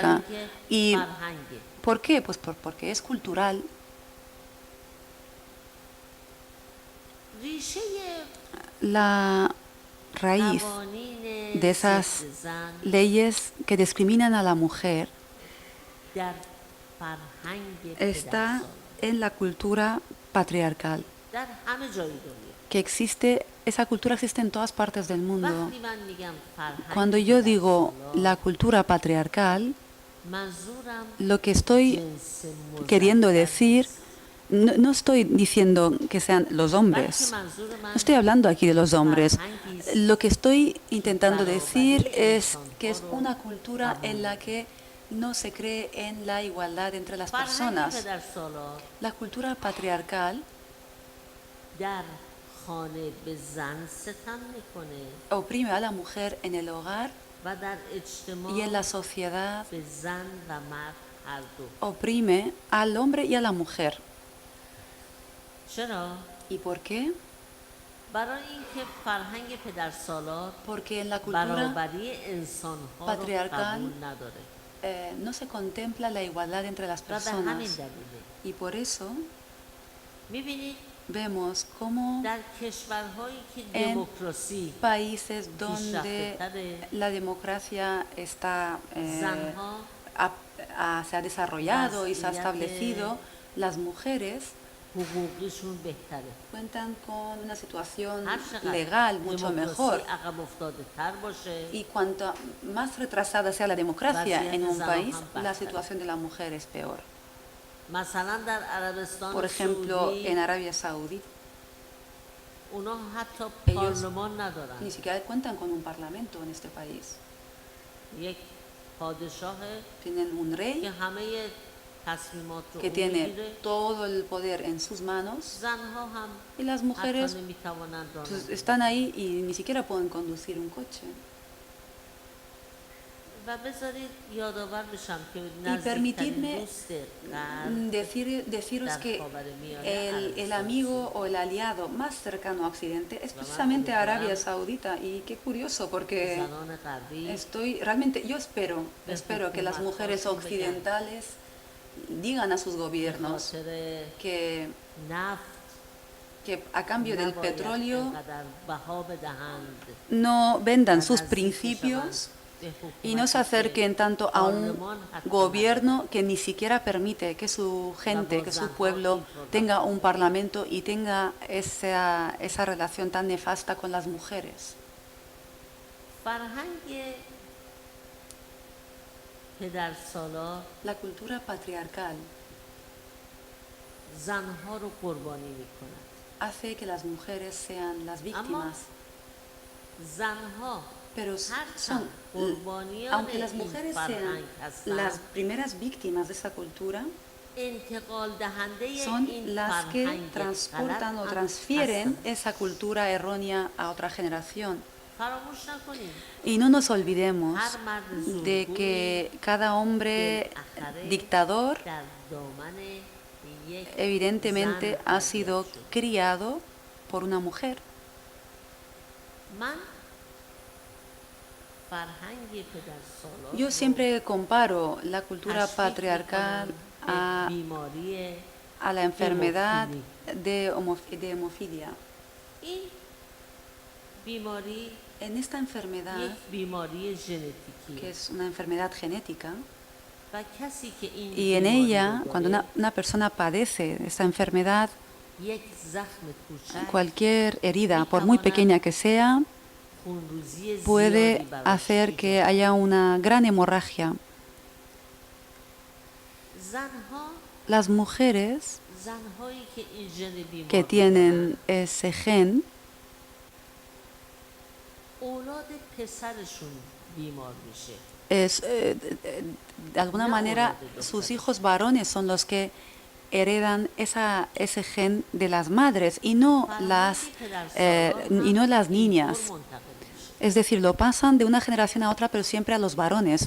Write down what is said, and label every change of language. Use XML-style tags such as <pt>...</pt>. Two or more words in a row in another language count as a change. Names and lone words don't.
<fa>برای اینکه</fa> <es>¿Y</es> <fa>فرهنگه.</fa> <es>por qué? Pues porque es cultural.</es> <fa>ریشه</fa> <es>La raíz</es> <fa>قوانین</fa> <es>de esas</es> <fa>ضد زن</fa> <es>leyes que discriminan a la mujer</es> <fa>در فرهنگ</fa> <es>está</es> <fa>پدرسالار</fa> <es>en la cultura patriarcal,</es> <fa>در همه جای دنیا.</fa> <es>que existe, esa cultura existe en todas partes del mundo.</es> <fa>وقتی من میگم</fa> <es>Cuando</es> <fa>فرهنگ</fa> <es>yo digo</es> <fa>پدرسالار،</fa> <es>la cultura patriarcal,</es> <fa>منظورم</fa> <es>lo que estoy</es> <fa>جنس</fa> <es>queriendo</es> <fa>مذکر</fa> <es>decir,</es> <fa>نیست.</fa> <es>no estoy diciendo que sean los</es> <fa>بلکه</fa> <es>hombres,</es> <fa>منظور</fa> <es>no</es> <fa>من</fa> <es>estoy hablando aquí de los hombres.</es> <fa>فرهنگی است</fa> <es>Lo que estoy intentando decir</es> <fa>برابری</fa> <es>es que es</es> <fa>انسان‌ها رو</fa> <es>una cultura en</es> <fa>قبول</fa> <es>la</es> <fa>داره.</fa> <es>que no se cree en la igualdad entre las</es> <fa>فرهنگ</fa> <es>personas.</es> <fa>پدرسالار</fa> <es>La cultura patriarcal</es> <fa>در خانه به زن ستم میکنه</fa> <es>oprime a la mujer en el hogar</es> <fa>و در اجتماع</fa> <es>y en la sociedad</es> <fa>به زن و مرد هر دو.</fa> <es>oprime al hombre y a la mujer.</es> <fa>چرا؟</fa> <es>¿Y por qué?</es> <fa>برای اینکه فرهنگ پدرسالار</fa> <es>Porque en la cultura</es> <fa>برابری انسانها رو</fa> <es>patriarcal</es> <fa>قبول نداره</fa> <es>no se contempla la igualdad entre las</es> <fa>و به همین</fa> <es>personas.</es> <fa>دلیله</fa> <es>Y por eso</es> <fa>میبینید</fa> <es>vemos cómo</es> <fa>در کشورهایی که</fa> <es>en</es> <fa>دموکراسی</fa> <es>países donde</es> <fa>پیشرفته‌تره،</fa> <es>la democracia está,</es> <fa>زنها</fa> <es>se ha desarrollado y se ha</es> <fa>وضعیت</fa> <es>establecido, las mujeres</es> <fa>حقوقیشون بهتره.</fa> <es>cuentan con una situación</es> <fa>هر چقدر</fa> <es>legal mucho mejor.</es> <fa>دموکراسی عقب افتاده تر باشه،</fa> <es>Y cuanto más retrasada sea la democracia en un</es> <fa>وضعیت</fa> <es>país,</es> <fa>زنها هم</fa> <es>la</es> <fa>بدتره.</fa> <es>situación de la mujer es peor.</es> <fa>مثلا در عربستان</fa> <es>Por ejemplo, en</es> <fa>سعودی</fa> <es>Arabia Saudí,</es> <fa>اونا حتی</fa> <es>ellos</es> <fa>پارلمان ندارن.</fa> <es>ni siquiera cuentan con un parlamento en este país.</es> <fa>یک پادشاه</fa> <es>Tienen un</es> <fa>که</fa> <es>rey</es> <fa>همه تصمیمات رو</fa> <es>que</es> <fa>اون</fa> <es>tiene</es> <fa>میگیره،</fa> <es>todo el poder en sus manos</es> <fa>زنها هم</fa> <es>y las</es> <fa>حتی</fa> <es>mujeres</es> <fa>نمیتوانند</fa> <es>pues,</es> <fa>رانندگی</fa> <es>están ahí y ni siquiera pueden conducir un coche.</es> <fa>و بذارید یادآور بشم که</fa> <es>permitidme</es> <fa>نزدیکترین دوست غرب</fa> <es>Deciros</es> <fa>در</fa> <es>que</es> <fa>خاورمیانه</fa> <es>el amigo o el aliado más cercano a Occidente es precisamente Arabia Saudita. Y qué curioso, porque</es> <fa>زنان غربی</fa> <es>realmente yo espero que las mujeres occidentales digan a sus</es> <fa>به</fa> <es>gobiernos</es> <fa>خاطر</fa> <es>que</es> <fa>نفت</fa> <es>a cambio del</es> <fa>نباید</fa> <es>petróleo</es> <fa>اینقدر بها بدهند</fa> <es>no vendan</es> <fa>و</fa> <es>sus</es> <fa>نزدیک</fa> <es>principios</es> <fa>شوند به</fa> <es>y no se</es> <fa>حکومتی که</fa> <es>acerquen tanto a un</es> <fa>پارلمان حتی</fa> <es>gobierno que ni siquiera permite que su gente, que su pueblo tenga un parlamento y tenga esa relación tan nefasta con las mujeres.</es> <fa>فرهنگ پدرسالار</fa> <es>La cultura patriarcal</es> <fa>زنها رو قربانی میکند،</fa> <es>hace que las mujeres sean las víctimas,</es> <fa>زنها</fa> <es>pero</es> <fa>هرچند</fa> <es>son,</es> <fa>قربانیان</fa> <es>aunque las</es> <fa>این</fa> <es>mujeres sean</es> <fa>فرهنگ</fa> <es>las</es> <fa>هستند،</fa> <es>primeras víctimas de esa cultura,</es> <fa>انتقال دهنده</fa> <es>son</es> <fa>این</fa> <es>las que</es> <fa>فرهنگ</fa> <es>transportan o</es> <fa>غلط هم</fa> <es>transfieren</es> <fa>هستند.</fa> <es>esa cultura errónea a otra generación.</es> <fa>فراموش نکنیم</fa> <es>Y no nos olvidemos</es> <fa>هر مرد</fa> <es>de</es> <fa>زورگوی</fa> <es>que cada hombre</es> <fa>بالاخره</fa> <es>dictador</es> <fa>در دامن یک</fa> <es>evidentemente</es> <fa>زن</fa> <es>ha</es> <fa>تربیت</fa> <es>sido</es> <fa>شد.</fa> <es>criado por una mujer.</es> <fa>من فرهنگ پدرسالار</fa> <es>Yo siempre comparo la cultura</es> <fa>تشبیه</fa> <es>patriarcal</es> <fa>می‌کنم به بیماری</fa> <es>a la enfermedad de hemofilia.</es> <fa>این بیماری</fa> <es>En esta enfermedad,</es> <fa>یک بیماری</fa> <es>que</es> <fa>ژنتیکی</fa> <es>es una enfermedad genética,</es> <fa>و کسی که این</fa> <es>y en</es> <fa>بیماری</fa> <es>ella,</es> <fa>رو</fa> <es>cuando</es> <fa>داره،</fa> <es>una persona padece esta enfermedad,</es> <fa>یک زخم کوچک</fa> <es>cualquier herida, por muy pequeña que sea,</es> <fa>خونریزی</fa> <es>puede</es> <fa>زیادی براش</fa> <es>hacer</es> <fa>ایجاد</fa> <es>que haya una gran hemorragia.</es> <fa>زنها</fa> <es>Las mujeres</es> <fa>زنهایی که این ژن بیمار</fa> <es>que</es> <fa>رو</fa> <es>tienen</es> <fa>دارن،</fa> <es>ese gen,</es> <fa>اولاد پسرشون بیمار میشه.</fa> <es>de alguna manera sus hijos varones son los que heredan ese gen de las madres y no las niñas. Es decir, lo pasan de una generación a otra, pero siempre a los varones.</es>